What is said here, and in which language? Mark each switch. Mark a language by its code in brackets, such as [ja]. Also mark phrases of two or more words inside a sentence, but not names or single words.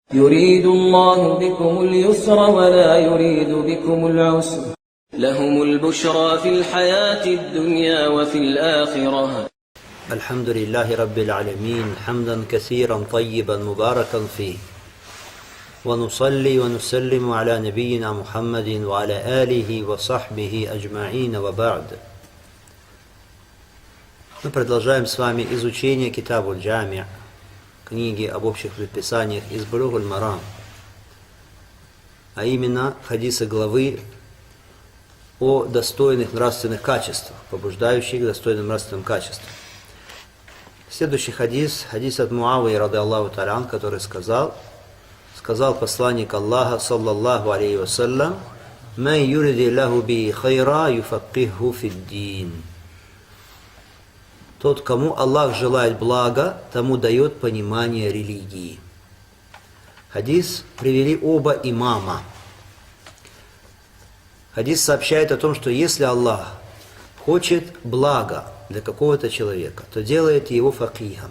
[ar] يريد الله بكم اليسر ولا يريد بكم العسر لهم البشرى في الحياة الدنيا وفي الآخرة. الحمد لله رب العالمين حمدا كثيرا طيبا مباركا فيه، ونصلي ونسلم على نبينا محمد وعلى آله وصحبه أجمعين وبعد. [ru] Мы продолжаем с вами изучение Китабуль Джами', книги об общих предписаниях из Булугуль Марам, а именно хадисы главы о достойных нравственных качествах, побуждающих к достойным нравственным качествам. Следующий хадис от Муавии, [ar] رضي الله تعالى, [ru] который сказал посланник Аллаха, [ar] صلى الله عليه وسلم: «من يرد الله به خيرا يفقهه في الدين». [ru] Тот, кому Аллах желает блага, тому дает понимание религии. Хадис привели оба имама. Хадис сообщает о том, что если Аллах хочет блага для какого-то человека, то делает его факихом.